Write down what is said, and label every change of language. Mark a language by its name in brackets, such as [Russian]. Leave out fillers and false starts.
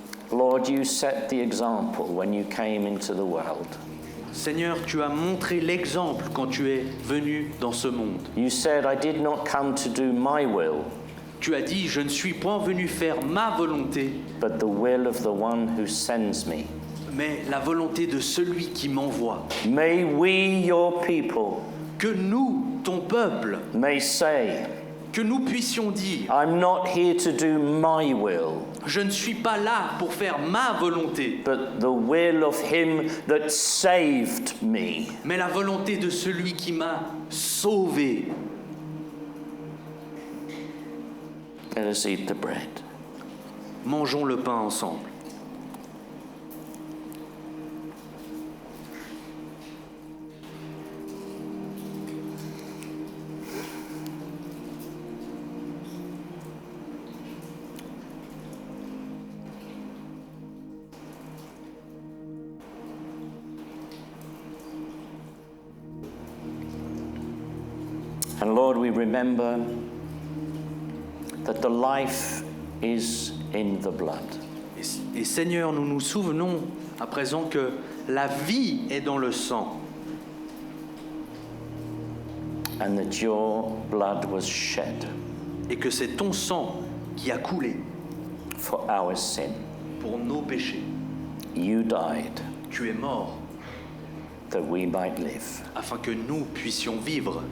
[English] Lord, you set the example when you came into the world. [French] Seigneur, tu as montré l'exemple quand tu es venu dans ce monde. [English] You said, I did not come to do my will, [French] Tu as dit, je ne suis point venu faire ma volonté, [English] but the will of the one who sends me. [French] mais la volonté de celui qui m'envoie. [English] May we, your people, [French] Que nous, ton peuple, [English] may say, [French] que nous puissions dire, [English] I'm not here to do my will, [French] je ne suis pas là pour faire ma volonté, [English] but the will of him that saved me. [French] mais la volonté de celui qui m'a sauvé. [English] Let us eat the bread. [French] Mangeons le pain ensemble. [English] And Lord, we remember that the life is in the blood. [French] Et Seigneur, nous nous souvenons à présent que la vie est dans le sang. [English] and that your blood was shed [French] et que c'est ton sang qui a coulé [English] for our sin. [French] pour nos péchés. [English] You died [French] Tu es mort [English] that we might live. [French] afin que nous puissions vivre.